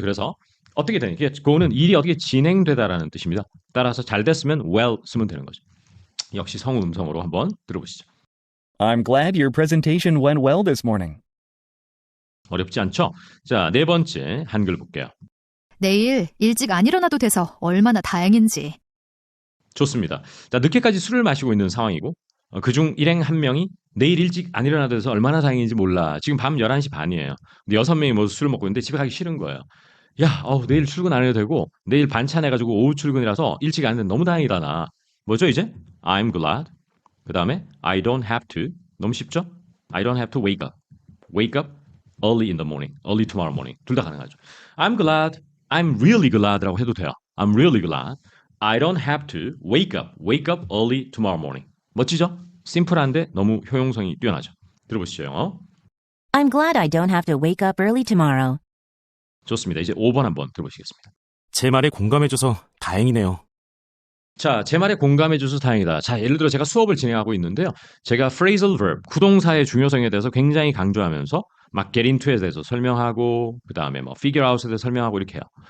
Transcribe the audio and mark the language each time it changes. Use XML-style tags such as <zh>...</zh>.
<ko>그래서 어떻게 되냐? go는 일이 어떻게 진행되다라는 뜻입니다. 따라서 잘 됐으면 well 쓰면 되는 거죠. 역시 성우 음성으로 한번 들어보시죠.</ko> <en>I'm glad your presentation went well this morning.</en> <ko>어렵지 않죠? 자, 네 번째 한글 볼게요. 내일 일찍 안 일어나도 돼서 얼마나 다행인지. 좋습니다. 자, 늦게까지 술을 마시고 있는 상황이고 그중 일행 한 명이 내일 일찍 안 일어나도 돼서 얼마나 다행인지 몰라. 지금 밤 11시 반이에요. 근데 6명이 모두 술을 먹고 있는데 집에 가기 싫은 거예요. 야, 내일 출근 안 해도 되고 내일 반찬 해가지고 오후 출근이라서 일찍 안 해도 너무 다행이다 나. 뭐죠 이제?</ko> <en>I'm glad.</en> <ko>그 다음에</ko> <en>I don't have to.</en> <ko>너무 쉽죠?</ko> <en>I don't have to wake up. Wake up early in the morning. Early tomorrow morning.</en> <ko>둘 다 가능하죠.</ko> <en>I'm glad. I'm really glad라고</en> <ko>해도 돼요.</ko> <en>I'm really glad. I don't have to wake up. Wake up early tomorrow morning.</en> <ko>멋지죠? 심플한데 너무 효용성이 뛰어나죠. 들어보시죠, 영어.</ko> <en>I'm glad I don't have to wake up early tomorrow.</en> <ko>좋습니다. 이제 5번 한번 들어보시겠습니다. 제 말에 공감해줘서 다행이네요. 자, 제 말에 공감해줘서 다행이다. 자, 예를 들어 제가 수업을 진행하고 있는데요. 제가 phrasal verb, 구동사의 중요성에 대해서 굉장히 강조하면서 막 get into에 대해서 설명하고 그 다음에 뭐 figure out에 대해서 설명하고 이렇게 해요.</ko>